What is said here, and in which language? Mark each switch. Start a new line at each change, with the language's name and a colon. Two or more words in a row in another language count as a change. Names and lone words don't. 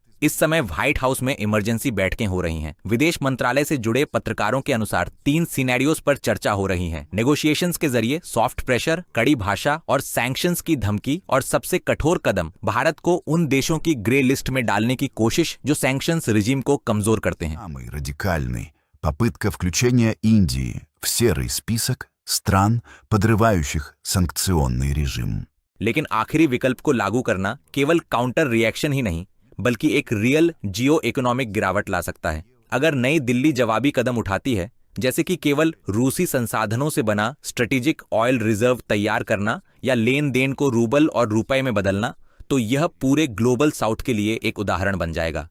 Hindi: इस समय व्हाइट हाउस में इमरजेंसी बैठकें हो रही हैं। विदेश मंत्रालय से जुड़े पत्रकारों के अनुसार 3 सिनेरियोज पर चर्चा हो रही है। नेगोशिएशंस के जरिए
English: soft pressure,
Hindi: कड़ी भाषा और सैंक्शंस की धमकी, और सबसे कठोर कदम भारत को उन देशों की
English: grey list
Hindi: में डालने की कोशिश जो
English: sanctions regime
Hindi: को कमजोर करते हैं।
Russian: Самый радикальный – попытка включения Индии в серый список стран, подрывающих санкционный режим.
Hindi: लेकिन आखिरी विकल्प को लागू करना केवल
English: counter reaction
Hindi: ही नहीं, बल्कि एक
English: real geo economic
Hindi: गिरावट ला सकता है। अगर नई दिल्ली जवाबी कदम उठाती है, जैसे कि केवल रूसी संसाधनों से बना
English: strategic oil reserve
Hindi: तैयार करना या लेन देन को रूबल और रुपए में बदलना, तो यह पूरे
English: Global South
Hindi: के लिए एक उदाहरण बन जाएगा।